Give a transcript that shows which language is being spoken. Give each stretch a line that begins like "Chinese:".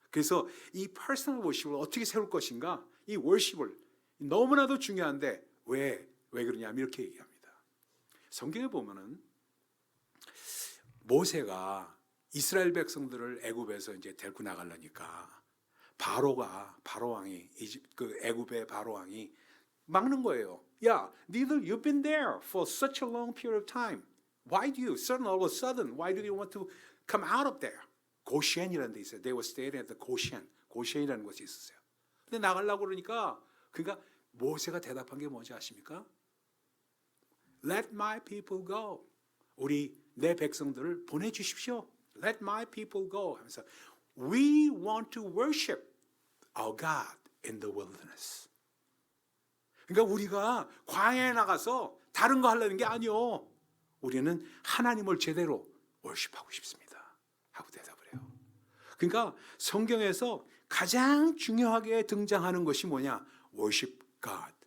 Korean: 그래서 이 personal worship을 어떻게 세울 것인가? 이 worship을 너무나도 중요한데 왜 그러냐면 이렇게 얘기합니다. 성경에 보면은 모세가 이스라엘 백성들을 애굽에서 이제 데리고 나가려니까 바로 왕이 그 애굽의 바로 왕이 막는 거예요. 야, 니들
English: you've been there for such a long period of time. Why do you all of a sudden why do you want to come out of there?
Korean: 고시엔이라는 데 있어요.
English: They were staying at the Goshen.
Korean: 고시엔이라는 곳이 있었어요. 근데 나가려고 그러니까 그러니까 모세가 대답한 게 뭔지 아십니까?
English: Let my people go.
Korean: 내 백성들을 보내주십시오.
English: Let my people go.
Korean: 하면서
English: We want to worship our God in the wilderness.
Korean: 그러니까 우리가 광야에 나가서 다른 거 하려는 게 아니요. 우리는 하나님을 제대로 worship하고 싶습니다. 하고 대답을 해요. 그러니까 성경에서 가장 중요하게 등장하는 것이 뭐냐?
English: worship God.